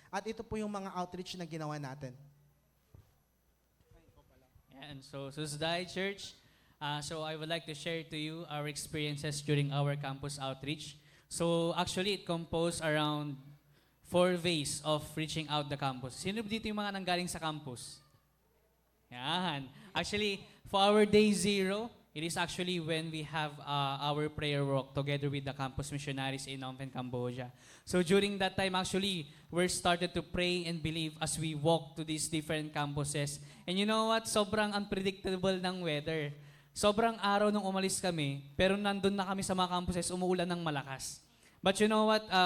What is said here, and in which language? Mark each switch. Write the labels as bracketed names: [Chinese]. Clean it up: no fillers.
[Filipino] At ito po yung mga outreach na ginawa natin. [English] And so, Susday Church, so I would like to share to you our experiences during our campus outreach. So actually, it composed around 4 ways of reaching out the campus. [Filipino] Sino dito yung mga nanggaling sa campus? Yan. [English] Actually, for our day 0, it is actually when we have our prayer walk together with the campus missionaries in Phnom Penh, Cambodia. So during that time, actually, we started to pray and believe as we walk to these different campuses. And you know what? [Filipino] Sobrang unpredictable ng weather. Sobrang araw nung umalis kami, pero nandun na kami sa mga campuses, umuulan ng malakas. [English] But you know what?